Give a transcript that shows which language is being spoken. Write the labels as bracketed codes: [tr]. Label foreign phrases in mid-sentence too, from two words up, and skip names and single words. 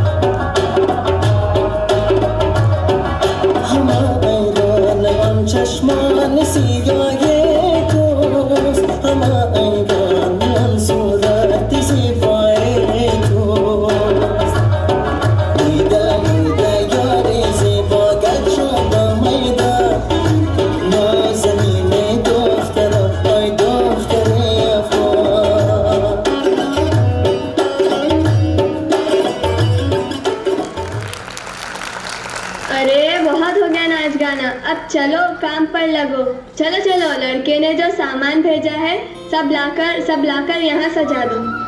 [fa] همه ایران آن چشمان سیاه توست همه ایران آن صورت زیبای توست میده میده یاری زیبا گر شده میده نازنین دختر ای دختر افغان [hi] अरे बहुत हो गया नाच गाना, अब चलो काम पर लगो। चलो चलो, लड़के ने जो सामान भेजा है सब लाकर यहाँ सजा दो।